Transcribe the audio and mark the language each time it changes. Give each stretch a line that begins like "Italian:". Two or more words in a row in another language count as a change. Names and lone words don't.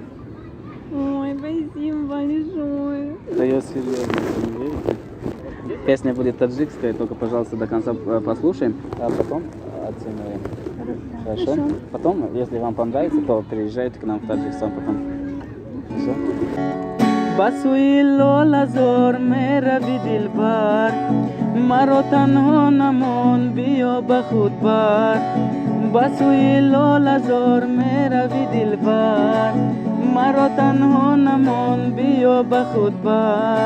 Russian: Ой, спасибо большое. Да я серьезно, вы не верите? Песня будет таджикская, только, пожалуйста, до конца послушаем, а потом оцениваем. Хорошо? Потом, если вам понравится, то приезжайте к нам в Таджикистан потом. Хорошо?
Tajik: Басуи лола зор мерави дилбар, маро танҳо намон биё ба худ бар. Басуи лола зор мерави дилбар, маро танҳо намон биё ба худ бар.